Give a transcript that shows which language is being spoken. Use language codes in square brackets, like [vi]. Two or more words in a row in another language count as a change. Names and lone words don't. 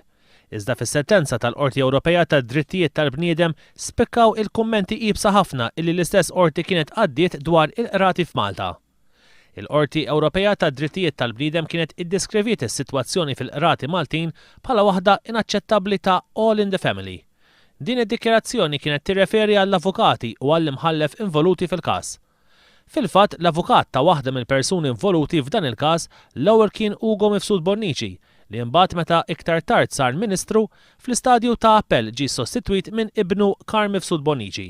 [mt] Iżda fis-sentenza tal-Qorti Ewropea tad-Drittijiet tal-Bniedem spikkaw il-kummenti qiebsa ħafna illi l-istess qorti kienet għaddiet dwar il-qrati f'Malta. Il-Qorti Ewropea tad-Drittijiet tal-Bniedem kienet iddeskriviet is-sitwazzjoni fil-qrati Maltin bħala waħda inaċċettabbli ta' [en] all in the family. [mt] Din id-dikjerazzjoni kienet tirreferi għall-avukati u għall-imħallef involuti fil-każ. Fil-fatt, l-avukat ta' waħda mill-persuni involuti f'dan il-każ l-ewwel kien Ugo Mifsud Bonnici li mbagħad meta iktar tard sar Ministru fl-istadju ta' appell ġie sostitwit minn ibnu Carl Mifsud Bonnici.